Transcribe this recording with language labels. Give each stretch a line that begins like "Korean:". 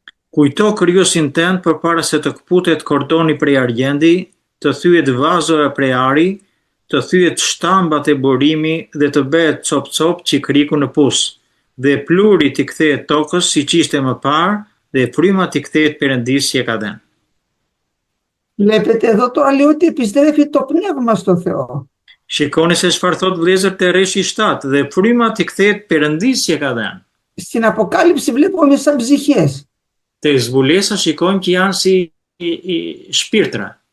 Albanian: Kujto kryosin tënd përpara se të kputet kordoni prej argjendi, të thyet vazora prej ari, të thyet shtambat e burimi dhe të bëhet cop-cop qikriku në pus, dhe pluri t'i kthehet tokës siç ishte më parë, dhe fryma t'i kthehet Perëndisë që e ka dhënë.
Greek: Βλέπετε εδώ τώρα λέει ότι επιστρέφει το πνεύμα στο Θεό.
Albanian: Shikoni se çfarë thot vëllezër te rreshi 7, dhe fryma t'i kthehet Perëndisë që e ka dhënë.
Greek: Στην Αποκάλυψη βλέπουμε σαν ψυχές.
Albanian: Te zbulesa shikojmë që janë si shpirtra.